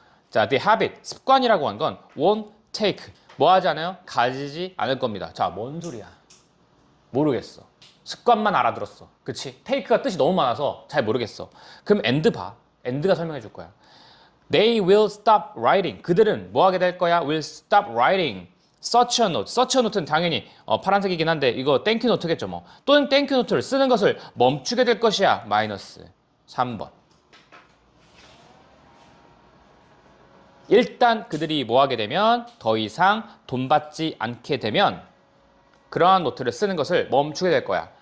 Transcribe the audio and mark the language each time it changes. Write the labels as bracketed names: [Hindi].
[Korean] 자, [English] the habit, [Korean] 습관이라고 한 건 [English] won't take, [Korean] 뭐 하지 않아요? 가지지 않을 겁니다. 자, 뭔 소리야? 모르겠어. 습관만 알아들었어. 그치? take가 뜻이 너무 많아서 잘 모르겠어. 그럼 and 봐. and가 설명해 줄 거야. [English] They will stop writing. [Korean] 그들은 뭐 하게 될 거야? [English] Will stop writing such a note. such a note [Korean] 는 당연히 파란색이긴 한데 이거 땡큐 노트겠죠 뭐. 또는 땡큐 노트를 쓰는 것을 멈추게 될 것이야. 마이너스 3번. 일단 그들이 뭐 하게 되면 더 이상 돈 받지 않게 되면 그러한 노트를 쓰는 것을 멈추게 될 거야.